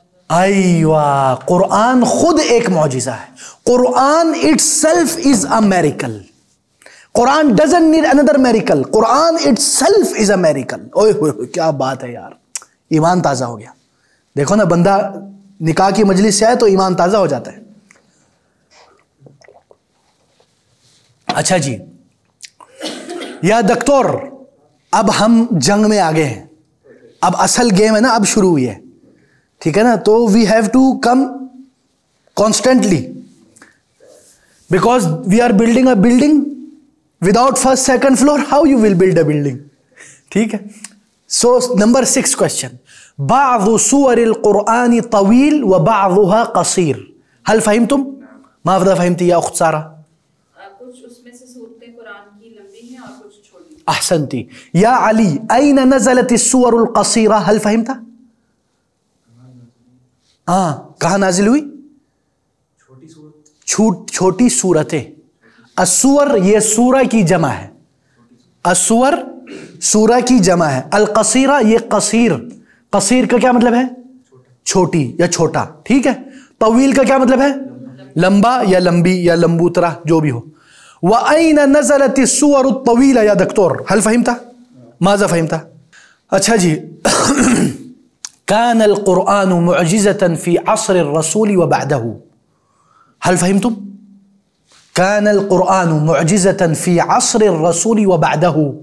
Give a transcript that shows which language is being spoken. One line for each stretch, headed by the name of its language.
Urdu: ایوہ، قرآن خود ایک معجزہ ہے.
English: Quran itself is a miracle. Quran doesn't need another miracle. Quran itself is a miracle.
Urdu: اوہ ہوئے، کیا بات ہے یار، ایمان تازہ ہو گیا. دیکھو نا، بندہ نکاح کی مجلس سے آئے تو ایمان تازہ ہو جاتا ہے. اچھا جی. یا دکتور، اب ہم جنگ میں آگے ہیں، اب اصل گیم ہے نا، اب شروع ہوئی ہے. ٹھیک ہے نا،
English: تو we have to come constantly, because we are building a building without first second floor how you will build a building.
Urdu: ٹھیک ہے.
English: So number 6 question,
Arabic: بعض سور القرآن طويل وبعضها قصير. هل فهمتم؟ ماذا فهمت يا أخت سارة؟
Urdu: کچھ اس میں سے صورتیں قرآن کی لمبی ہیں اور کچھ چھوٹی.
Arabic: احسنتی. یا علی أين نزلت السور القصيرة؟ هل فهمت؟
Urdu: کہاں نازل ہوئی؟ چھوٹی صورتیں. السور یہ سورہ کی جمع ہے. السور سورہ کی جمع ہے. القصیرہ یہ قصیر. قصیر کا کیا مطلب ہے؟ چھوٹی یا چھوٹا. ٹھیک ہے. طویل کا کیا مطلب ہے؟ لمبا یا لمبی یا لمبوترا جو بھی ہو.
Arabic: وَأَيْنَ نَزَلَتِ السُّوَرُ الطَّوِيلَ یا دکتور؟ هل فهمت؟ ماذا فهمت؟
Urdu: اچھا جی.
Arabic: كان القرآن معجزة في عصر الرسول وبعده. هل فهمتم؟ كان القرآن معجزة في عصر الرسول وبعده.